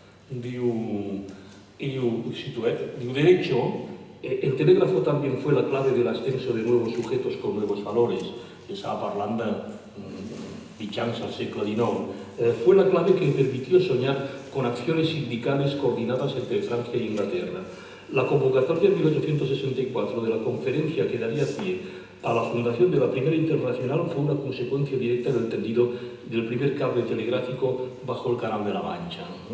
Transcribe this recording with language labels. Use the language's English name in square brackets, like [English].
[Spanish] Diu, de hecho, el telégrafo también fue la clave del ascenso de nuevos sujetos con nuevos valores. [Catalan] Estaba parlant de mitjans al segle XIX. [Spanish] Fue la clave que permitió soñar con acciones sindicales coordinadas entre Francia e Inglaterra. La convocatoria en 1864 de la conferencia que daría pie a la fundación de la Primera Internacional fue una consecuencia directa del tendido del primer cable telegráfico bajo el Canal de la Mancha.